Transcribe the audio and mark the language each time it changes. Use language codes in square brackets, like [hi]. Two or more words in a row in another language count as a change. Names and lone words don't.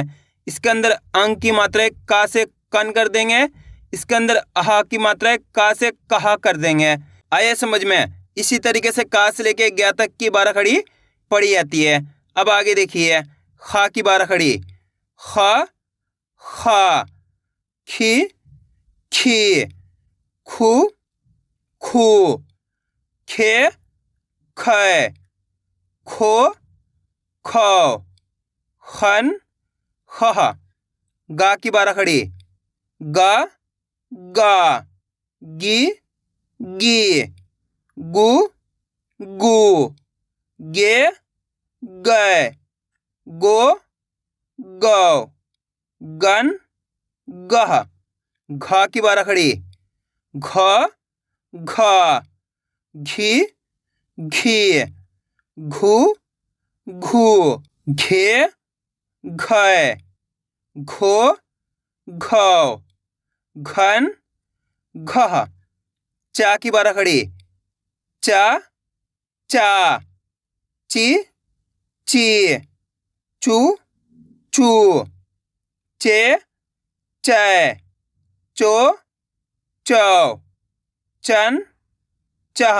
[hi] इसके अंदर अंग की मात्रा है का से कन कर देंगे। इसके अंदर अहा की मात्रा है का से कहा कर देंगे। आए समझ में। इसी तरीके से का से लेके 11 तक की 12 खड़ी पढ़ी जाती है। अब आगे देखिए, खा की 12 खड़ी। ख खा खी खी खू खू खे खे खो खो खन खह। गा की 12 खड़ी। गा गा गी गी गु गु गे गै गो गौ गन गह। घा की 12 खड़ी। घ घा घी घी घू घू घे घै घो घौ घन घह। चा की 12 खड़ी। चा चा ची ची चू चू चे चै चो चौ चन चह।